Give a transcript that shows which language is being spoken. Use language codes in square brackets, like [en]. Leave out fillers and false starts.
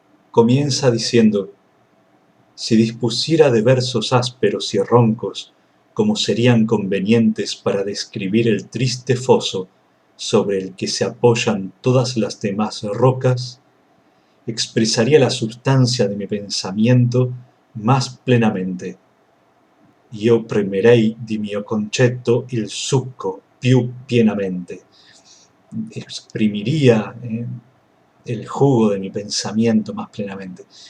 [es] Comienza diciendo: si dispusiera de versos ásperos y roncos, como serían convenientes para describir el triste foso sobre el que se apoyan todas las demás rocas, expresaría la sustancia de mi pensamiento más plenamente. [it] Io premerei di mio concetto il succo più pienamente. [es] Exprimiría el jugo de mi pensamiento más plenamente.